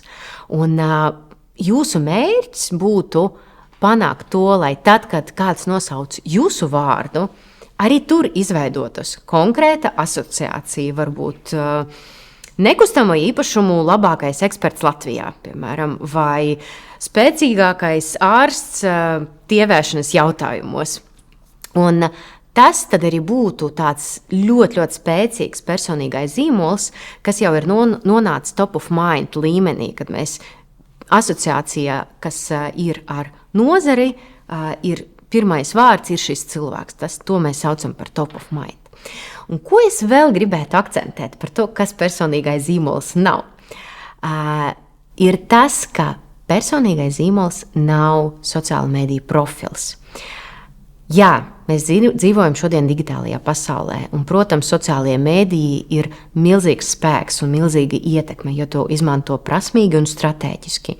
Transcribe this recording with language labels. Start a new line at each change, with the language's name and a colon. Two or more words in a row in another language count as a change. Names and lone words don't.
Latvian: Un jūsu mērķis būtu panākt to, lai tad, kad kāds nosauc jūsu vārdu, arī tur izveidotas konkrēta asociācija, varbūt nekustamo īpašumu labākais eksperts Latvijā, piemēram, vai spēcīgākais ārsts tievēšanas jautājumos. Un tas tad arī būtu tāds ļoti, ļoti spēcīgs personīgais zīmols, kas jau ir nonācis
English: top of mind
Latvian: līmenī, kad mēs asociācijā, kas ir ar nozari, ir pirmais vārds ir šis cilvēks. To mēs saucam par
English: top of mind.
Latvian: Un ko es vēl gribētu akcentēt par to, kas personīgais zīmols nav? Ir tas, ka personīgais zīmols nav sociāla mediju profils. Jā, mēs dzīvojam šodien digitālajā pasaulē, un, protams, sociālie mēdīji ir milzīgs spēks un milzīga ietekme, jo to izmanto prasmīgi un strateģiski.